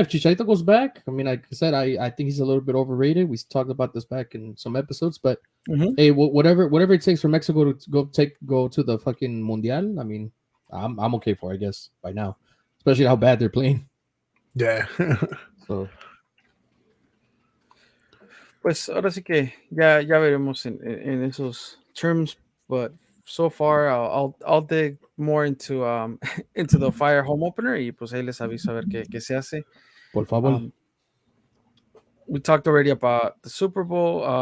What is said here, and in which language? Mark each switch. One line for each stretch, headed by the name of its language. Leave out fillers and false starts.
English: If Chicharito goes back, I mean, like I said, I think he's a little bit overrated. We talked about this back in some episodes, but Mhm. hey, whatever it takes for Mexico to go to the fucking mundial. I mean, I'm okay for it, I guess by now, especially how bad they're playing. yeah. So
Spanish: Pues ahora sí que ya veremos en esos
English: terms, but so far I'll dig more into into the Fire home opener
Spanish: y pues ahí les aviso a ver qué se hace. por favor.
English: Um, we talked already about the Super Bowl.